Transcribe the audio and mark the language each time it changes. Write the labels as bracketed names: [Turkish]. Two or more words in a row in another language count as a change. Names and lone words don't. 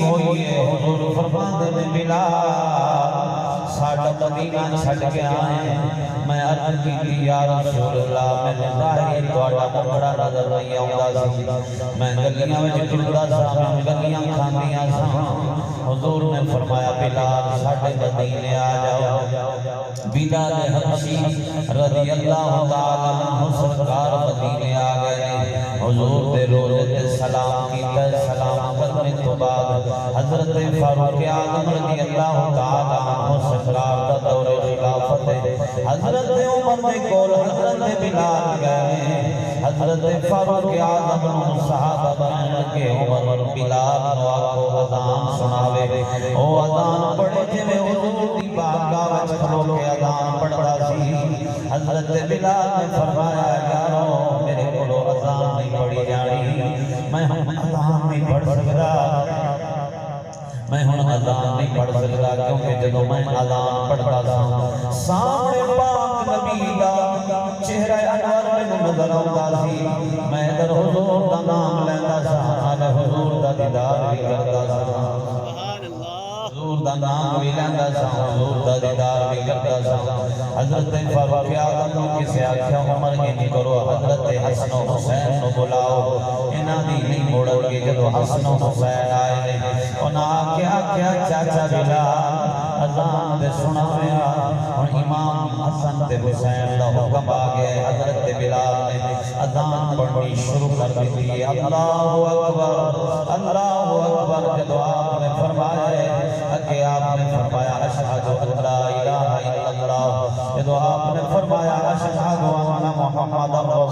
[Punjabi] ہوئی ہے حضور فرماندے میں بلال ساڑھا مدینہ چھٹ کے آئے میں عرض کی [Arabic] یا رسول اللہ [Punjabi] میں ظاہری توڑا مکڑا نظر نہیں آؤندا سی میں گلیاں میں ٹردا سا میں گلیاں کھاندیاں سا حضور نے فرمایا بلال ساڑھے مدینے آ جاؤ بلال حبشی [Arabic] رضی اللہ تعالیٰ عنہ [Punjabi] سرکار مدینے آ گئے حضور دے روزے تے سلام کیتا سلام کرنے تو بعد حضرت فاروق اعظم [Arabic] رضی اللہ تعالیٰ عنہ [Punjabi] سرکار دا دور خلافت حضرت عمر دے کول حضرت بلال گئے حضرت فاروق اعظم صحابہ بنان لگے عمر بلال نو آکھو اذان سناوے او اذان پڑھے جویں حضور دی بارگاہ وچ کھلو کے اذان پڑھدا سی حضرت بلال نے فرمایا یارو میرے کولو اذان نہیں پڑھی جانی میں اذان نہیں پڑھ سکدا میں ہن اذان نہیں پڑھ سکدا کیونکہ جدوں میں اذان پڑھدا سا سامنے پاک نبی دا چہرہ انور مینوں نظر آوندا سی میں ادھر حضور دا نام لیندا سا میں حضور دا دیدار بھی کردا سا حضور دا نام بھی لیندا سا حضور دا دیدار بھی کردا سا حضرت فاروق اعظم کسے آکھیا عمر انج کرو حضرت حسن و حسین نو بلاؤ انہاں دی نہیں موڑن گے جدوں حسن و حسین آئے انہاں کیا چاچا بلال اذان دے سناویا اور امام حسن تے حسین دا حکم آ گیا حضرت بلال نے اذان پڑھنی شروع کر دی اللہ اکبر جدو آپ نے فرمایا کہ آپ نے فرمایا [Arabic] اشہد ان لا الہ الا اللہ [Punjabi] جدو آپ نے فرمایا [Arabic] اشہد ان